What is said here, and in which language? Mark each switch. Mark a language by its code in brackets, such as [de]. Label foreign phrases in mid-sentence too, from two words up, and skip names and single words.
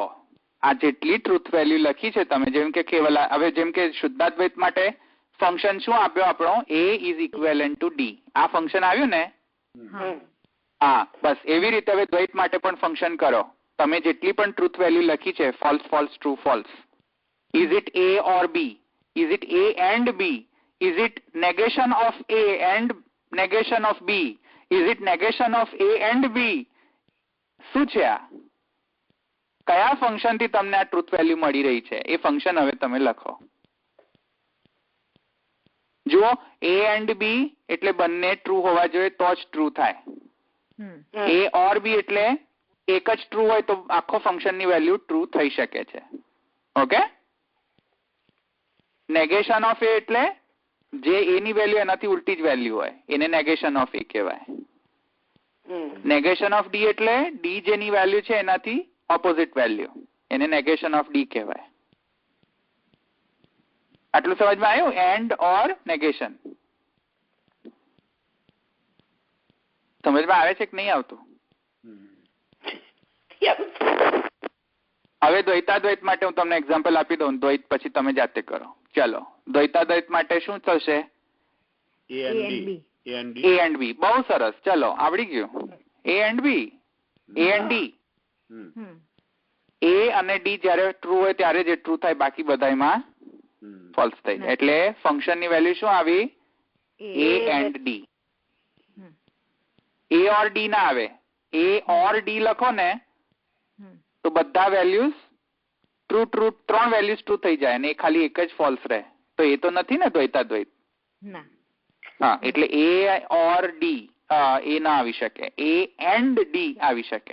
[gu] આ જેટલી [en] truth value [gu] લખી છે તમે, જેમ કે કેવલા, હવે જેમ કે શુદ્ધાદ્વૈત માટે ફંક્શન શું આપ્યો આપણો? [en] A is equivalent to D. [gu] આ ફંક્શન આવ્યું ને? હા, બસ એવી રીતે હવે દ્વૈત માટે પણ ફંક્શન કરો. તમે જેટલી પણ [en] truth value [gu] લખી છે, [en] false, false, true, false. Is it A or B? Is it A and B? Is it negation of A and negation of B? Is it negation of A and B? [gu] શું છે આ? કયા ફંક્શન થી તમને આ [en] truth value [gu] મળી રહી છે એ ફંક્શન હવે તમે લખો. જુઓ, [en] A and B [gu] એટલે બંને ટ્રુ હોવા જોઈએ તો જ ટ્રુ થાય. [en] A or B [gu] એટલે એક જ ટ્રુ હોય તો આખો ફંક્શન ની [en] value true [gu] થઈ શકે છે. ઓકે, [en] negation of A [gu] એટલે જે એ ની વેલ્યુ એનાથી ઉલટી જ વેલ્યુ હોય એને [en] negation of A [gu] કહેવાય. [en] negation of D [gu] એટલે ડી જેની વેલ્યુ છે એનાથી [en] opposite value, [gu] એને [en] negation of D [gu] કહેવાય. આટલું સમજમાં આવ્યું? [en] and or negation [gu] સમજમાં આવે છે કે નહીં આવતું? હવે દ્વૈતાદ્વૈત માટે હું તમને એક્ઝામ્પલ આપી દઉં, દ્વૈત પછી તમે જાતે કરો. ચલો, દ્વૈતાદ્વૈત માટે શું થશે? [en] A and B. [gu] બહુ સરસ, ચલો આવડી ગયું. [en] A and B, A and D. [gu] A અને D જયારે ટ્રુ હોય ત્યારે જ ટ્રુ થાય, બાકી બધામાં ફોલ્સ થઈ જાય. એટલે ફંક્શન ની વેલ્યુ શું આવી? [en] A and D. A or D [gu] ના આવે. [en] A or D [gu] લખો ને તો બધા [en] values true true, [gu] ત્રણ [en] values true [gu] થઈ જાય અને ખાલી એક જ ફોલ્સ રહે. તો એ તો નથી ને દ્વૈતાદ્વૈત? હા, એટલે [en] A or D [gu] એ ના આવી શકે, [en] A and D [gu] આવી શકે.